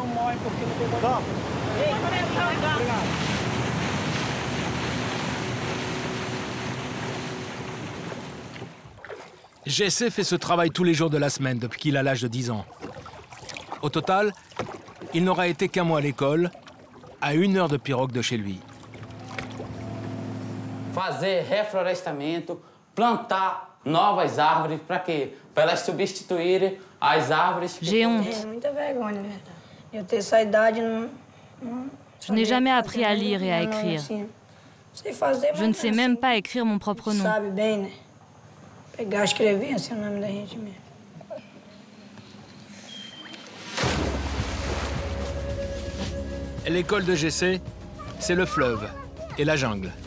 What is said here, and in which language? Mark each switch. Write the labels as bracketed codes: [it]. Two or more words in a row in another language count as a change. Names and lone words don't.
[fr] Jessé fait ce travail tous les jours de la semaine depuis qu'il a l'âge de 10 ans. Au total, il n'aura été qu'un mois à l'école, à 1 heure de pirogue de chez lui. [pt] Fazer reflorestamento, plantar novas árvores, para quê? Para elas substituírem as árvores. [fr] J'ai honte. Je n'ai jamais appris à lire et à écrire. Je ne sais même pas écrire mon propre nom. L'école de Jessé, c'est le fleuve et la jungle.